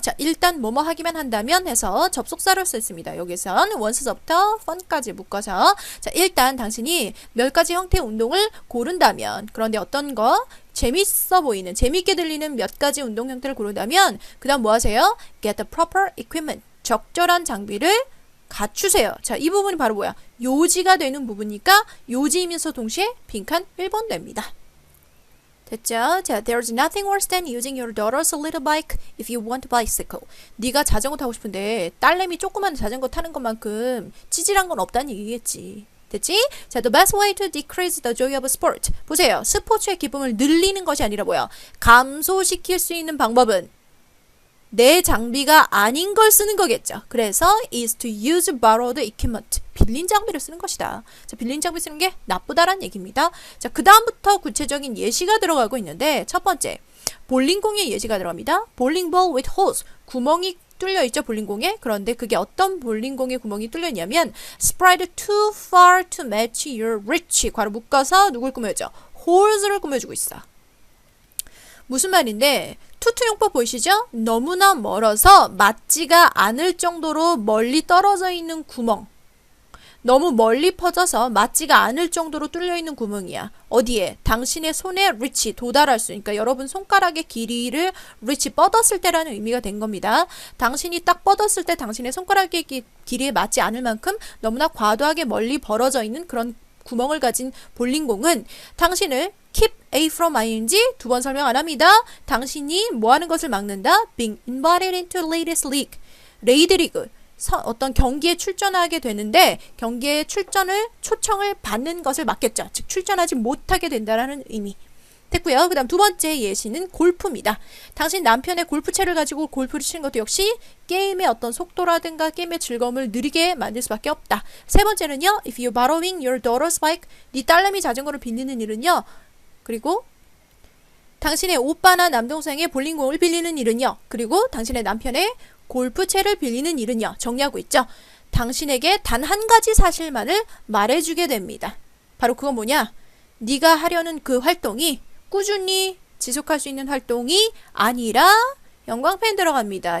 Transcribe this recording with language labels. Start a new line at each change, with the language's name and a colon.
Korean: 자, 일단 뭐뭐 하기만 한다면 해서 접속사를 썼습니다. 여기선 once서부터 fun까지 묶어서 자, 일단 당신이 몇 가지 형태의 운동을 고른다면 그런데 어떤 거 재밌어 보이는 재밌게 들리는 몇 가지 운동 형태를 고른다면 그 다음 뭐 하세요?
English: get the proper equipment
Korean: 적절한 장비를 갖추세요. 자, 이 부분이 바로 뭐야? 요지가 되는 부분이니까 요지이면서 동시에 빈칸 1번 됩니다. 됐죠?
English: 자, there's nothing worse than using your daughter's little bike if you want a bicycle.
Korean: 네가 자전거 타고 싶은데 딸내미 조그만 자전거 타는 것만큼 찌질한 건 없다는 얘기겠지. 됐지? 자,
English: the best way to decrease the joy of sport.
Korean: 보세요. 스포츠의 기쁨을 늘리는 것이 아니라 뭐야? 감소시킬 수 있는 방법은 내 장비가 아닌 걸 쓰는 거겠죠. 그래서
English: is to use borrowed equipment.
Korean: 빌린 장비를 쓰는 것이다. 자, 빌린 장비 쓰는 게 나쁘다라는 얘기입니다. 자, 그 다음부터 구체적인 예시가 들어가고 있는데 첫 번째, 볼링공의 예시가 들어갑니다.
English: bowling ball with holes.
Korean: 구멍이 뚫려 있죠, 볼링공에. 그런데 그게 어떤 볼링공에 구멍이 뚫려 있냐면
English: spread too far to match your reach.
Korean: 괄호 묶어서 누굴 꾸며줘? 홀즈를 꾸며주고 있어. 무슨 말인데 투투용법 보이시죠? 너무나 멀어서 맞지가 않을 정도로 멀리 떨어져 있는 구멍. 너무 멀리 퍼져서 맞지가 않을 정도로 뚫려 있는 구멍이야. 어디에? 당신의 손에 reach, 도달할 수. 그러니까 여러분 손가락의 길이를 reach, 뻗었을 때라는 의미가 된 겁니다. 당신이 딱 뻗었을 때 당신의 손가락의 길이에 맞지 않을 만큼 너무나 과도하게 멀리 벌어져 있는 그런 구멍을 가진 볼링공은 당신을
English: keep A from ing
Korean: 두 번 설명 안 합니다. 당신이 뭐 하는 것을 막는다?
English: being invited into latest league.
Korean: 레이드 리그. 어떤 경기에 출전하게 되는데 경기에 초청을 받는 것을 막겠죠. 즉 출전하지 못하게 된다라는 의미. 됐고요. 그 다음 두 번째 예시는 골프입니다. 당신 남편의 골프채를 가지고 골프를 치는 것도 역시 게임의 어떤 속도라든가 게임의 즐거움을 느리게 만들 수밖에 없다. 세 번째는요.
English: If you're borrowing your daughter's bike,
Korean: 네 딸내미 자전거를 빌리는 일은요. 그리고 당신의 오빠나 남동생의 볼링공을 빌리는 일은요. 그리고 당신의 남편의 골프채를 빌리는 일은요. 정리하고 있죠. 당신에게 단 한 가지 사실만을 말해주게 됩니다. 바로 그건 뭐냐? 네가 하려는 그 활동이 꾸준히 지속할 수 있는 활동이 아니라 형광펜 들어갑니다.